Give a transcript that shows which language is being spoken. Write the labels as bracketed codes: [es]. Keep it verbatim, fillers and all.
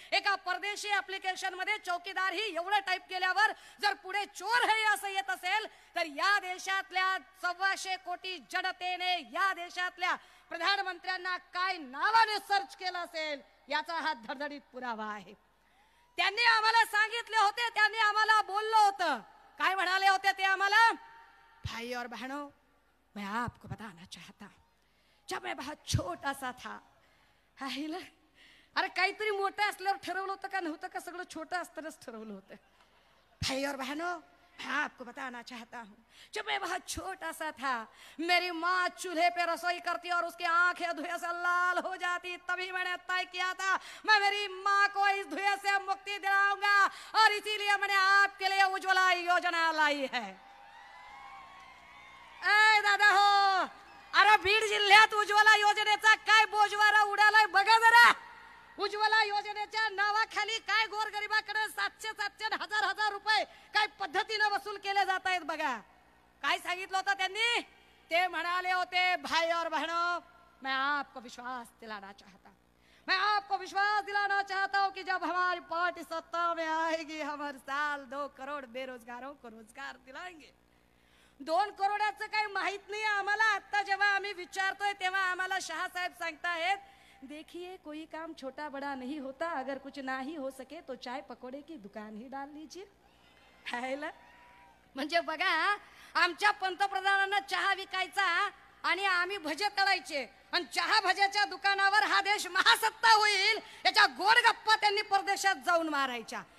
[mr] एका परदेशी ऍप्लिकेशन मध्ये चौकीदार ही एवढं टाईप केल्यावर जर पुढे चोर हे असं येत असेल तर या देशातल्या सव्वाशे कोटी जनतेने या देशातल्या प्रधानमंत्र्यांना काय नावाने सर्च केलं असेल याचा हा धडधडीत पुरावा आहे. त्यांनी आम्हाला सांगितले होते, त्यांनी आम्हाला बोललं होतं. काय म्हणाले होते ते आम्हाला? [hi] भाई और बहनों, मैं आपको बताना चाहता हूं, जब मैं बहुत छोटा सा था. [mr] हायला, अरे काहीतरी मोठं असल्यावर ठरवलं होतं का नव्हतं का? सगळं छोटं असतानाच ठरवलं होतं. [hi] भाई और बहनों, मैं आपको बताना चाहता हूँ, जब मैं बहुत छोटा सा था मेरी माँ चूल्हे पे रसोई करती और उसकी आंखें धुएं से लाल हो जाती, तभी मैंने तय किया था मैं मेरी माँ को इस धुएं से मुक्ति दिलाऊंगा और इसीलिए मैंने आपके लिए उज्ज्वला योजना लाई है. [mr] ए दादा हो, अरे बीड जिल्ह्यात उज्ज्वला योजनेचा काय बोजवारा उडालाय बघा जरा. उज्ज्वला योजनेच्या नावाखाली काय गोरगरिबाकडे सातशे सातशे आणि हजार हजार रुपये काय पद्धतीनं वसूल केले जात आहेत बघा. काय सांगितलं होतं त्यांनी, ते म्हणाले होते [hi] भाई और बहनों मैं आपको विश्वास दिलाना चाहता मैं आपको विश्वास दिलाना चाहता हूँ कि जब हमारी पार्टी सत्ता में आएगी हम हर साल दो करोड़ बेरोजगारों को रोजगार दिलाएंगे. [mr] दोन करोडाचं काही माहित नाही आम्हाला, आता जेव्हा आम्ही विचारतोय तेव्हा आम्हाला शहासाहेब सांगतायत [hi] देखिए कोई काम छोटा बड़ा नहीं होता, अगर कुछ नाही हो सके तो चाय पकोडे की दुकान ही डाल लीजिए. [mr] खायला म्हणजे बघा आमच्या पंतप्रधानांना चहा विकायचा आणि आम्ही भजे तळायचे आणि चहा भज्याच्या दुकानावर हा देश महासत्ता होईल याच्या गोडगप्पा त्यांनी परदेशात जाऊन मारायच्या.